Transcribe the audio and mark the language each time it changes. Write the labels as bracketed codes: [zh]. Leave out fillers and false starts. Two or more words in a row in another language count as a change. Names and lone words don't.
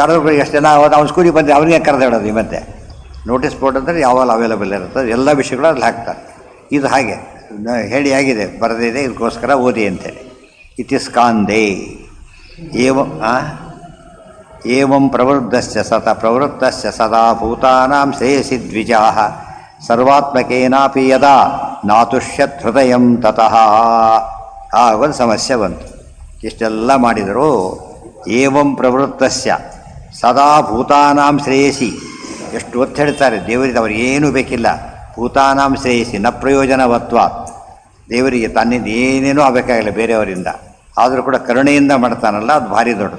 [kn] ಕರೆದು ಎಷ್ಟು ಜನ ಅವ್ನು ಸ್ಕೂಲಿಗೆ ಬಂದರೆ ಅವನಿಗೆ ಕರೆದು ಹೇಳೋದು. ಈ ಮಧ್ಯೆ [en] notice board [kn] ಅಂದರೆ ಯಾವಾಗ ಅವೈಲೇಬಲ್ ಇರ್ತದೆ, ಎಲ್ಲ ವಿಷಯಗಳು ಅಲ್ಲಿ ಹಾಕ್ತಾರೆ. ಇದು ಹಾಗೆ ಹೇಳಿ ಆಗಿದೆ, ಬರೆದಿದೆ, ಇದಕ್ಕೋಸ್ಕರ ಓದಿ ಅಂತೇಳಿ. [sa] ಇತಿಸ್ಕಾಂದೇ ಏವಂ ಪ್ರವೃದ್ಧಸ್ಯ ಸದಾ ಭೂತಾನಾಂ ಶ್ರೇಯಸಿ ದ್ವಿಜಾಃ ಸರ್ವಾತ್ಮಕೇನಾಪಿ ಯದಾ ನಾತುಷ್ಯತ್ ಹೃದಯಂ ತತಃ. [kn] ಒಂದು ಸಮಸ್ಯೆ ಬಂತು. ಇಷ್ಟೆಲ್ಲ ಮಾಡಿದರೂ [sa] ಏವಂ ಪ್ರವೃತ್ತಸ್ಯ ಸದಾ ಭೂತಾನಾಂ ಶ್ರೇಯಸಿ. [kn] ಎಷ್ಟು ಒತ್ತು ಹೇಳ್ತಾರೆ ದೇವರಿಗೆ. ಅವ್ರಿಗೇನೂ ಬೇಕಿಲ್ಲ. [sa] ಭೂತಾನಾಂ ಶ್ರೇಯಸಿ ನ ಪ್ರಯೋಜನವತ್ವ. [kn] ದೇವರಿಗೆ ತನ್ನಿಂದ ಏನೇನೂ ಆಗಬೇಕಾಗಿಲ್ಲ ಬೇರೆಯವರಿಂದ, ಆದರೂ ಕೂಡ ಕರುಣೆಯಿಂದ ಮಾಡ್ತಾನಲ್ಲ, ಅದು ಭಾರಿ ದೊಡ್ಡದು.